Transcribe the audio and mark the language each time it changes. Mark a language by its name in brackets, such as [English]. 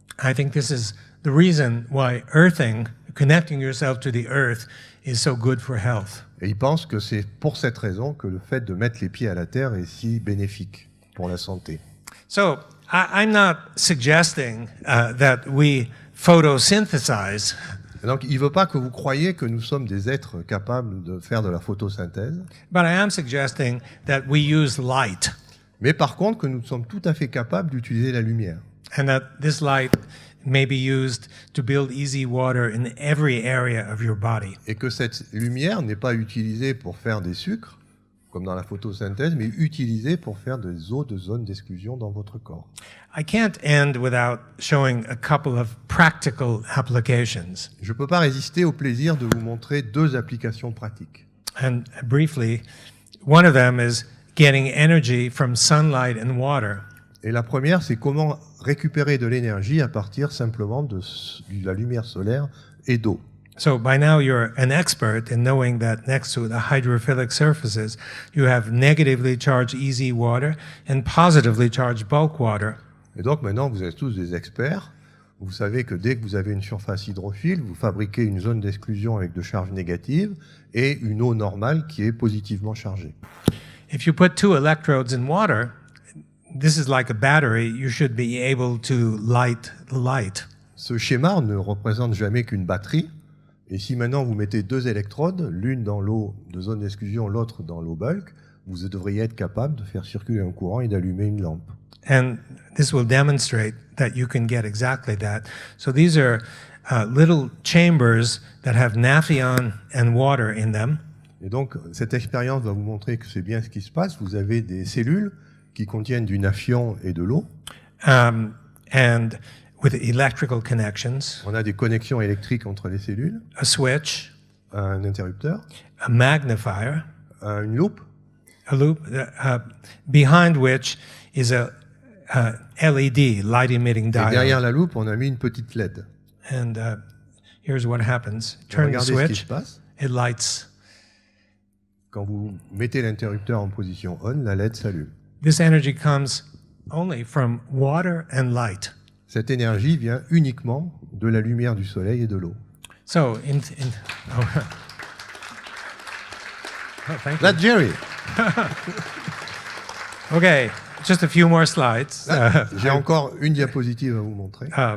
[English] I think this is the reason why earthing, connecting yourself to the earth, is so good for health. [French] Et il pense que c'est pour cette raison que le fait de mettre les pieds à la terre est si bénéfique pour la santé. [English] So I'm not suggesting that we photosynthesize. [French] Donc il ne veut pas que vous croyiez que nous sommes des êtres capables de faire de la photosynthèse. [English] But I am suggesting that we use light. [French] Mais par contre que nous sommes tout à fait capables d'utiliser la lumière. [English] And that this light may be used to build easy water in every area of your body. [French] Et que cette lumière n'est pas utilisée pour faire des sucres, comme dans la photosynthèse, mais utilisée pour faire des eaux de zone d'exclusion dans votre corps. [English] I can't end without showing a couple of practical applications. [French] Je ne peux pas résister au plaisir de vous montrer deux applications pratiques. [English] And briefly, one of them is getting energy from sunlight and water. [French] Et la première, c'est comment récupérer de l'énergie à partir simplement de la lumière solaire et d'eau. [English] So by now you're an expert in knowing that next to the hydrophilic surfaces, you have negatively charged easy water and positively charged bulk water. [French] Et donc maintenant, vous êtes tous des experts. Vous savez que dès que vous avez une surface hydrophile, vous fabriquez une zone d'exclusion avec de charges négatives et une eau normale qui est positivement chargée. [English] If you put 2 electrodes in water, this is like a battery, you should be able to light the light. [French] Ce schéma ne représente jamais qu'une batterie. Et si maintenant vous mettez 2 électrodes, l'une dans l'eau de zone d'exclusion, l'autre dans l'eau bulk, vous devriez être capable de faire circuler un courant et d'allumer une lampe. [English] And this will demonstrate that you can get exactly that. So these are little chambers that have naphthalene and water in them. [French] Et donc cette expérience va vous montrer que c'est bien ce qui se passe. Vous avez des cellules qui contiennent du naphthalène et de l'eau. [English] And with electrical connections. [French] On a des connexions électriques entre les cellules. [English] A switch. [French] Un interrupteur. [English] A magnifier. [French] Une loupe. [English] A loop, behind which is a LED, light emitting diode. [French] Et derrière la loupe, on a mis une petite LED. [English] And here's what happens. Turn the switch, it lights [French] quand vous mettez l'interrupteur en position on, la LED s'allume. [English] This energy comes only from water and light. [French] Cette énergie vient uniquement de la lumière du soleil et de l'eau. [English] So, oh, thank you. [French] Là, Jerry. [English] Okay, just a few more slides. [French] J'ai encore une diapositive à vous montrer.